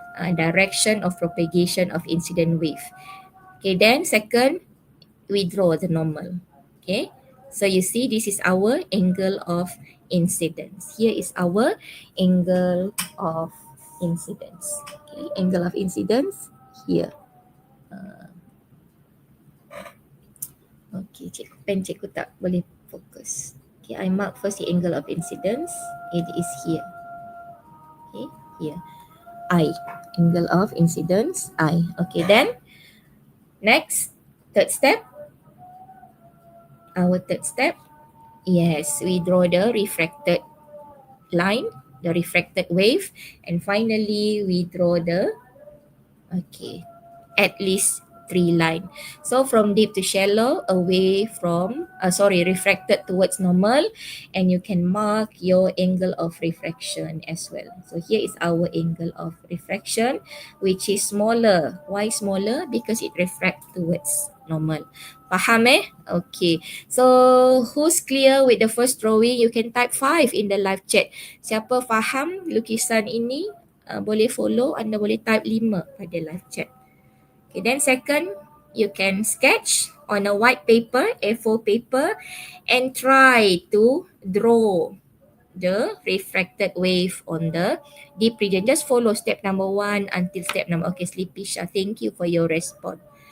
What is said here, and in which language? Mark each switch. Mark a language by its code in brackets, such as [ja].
[en] Direction of propagation of incident wave. Okay, then second we draw the normal. Okay. So you see this is our angle of incidence. Here is our angle of incidence. Okay, angle of incidence here. [ms] Okay, cikgu tak boleh fokus. [en] Okay, I mark first the angle of incidence. It is here. Okay, here. I. Angle of incidence, I. Okay, then next, third step. Our third step. Yes, we draw the refracted line, the refracted wave, and finally we draw the, okay, at least 3 line. So from deep to shallow, away from, refracted towards normal, and you can mark your angle of refraction as well. So here is our angle of refraction, which is smaller. Why smaller? Because it refracts towards normal. [ms] Faham [en] Okay. So who's clear with the first drawing? You can type 5 in the live chat. [ms] Siapa faham lukisan ini, boleh follow, anda boleh type 5 pada live chat. [en] Okay, then second, you can sketch on a white paper, A4 paper, and try to draw the refracted wave on the deep region. Just follow step number 1 until step number, okay, Sleepy Shah, thank you for your response.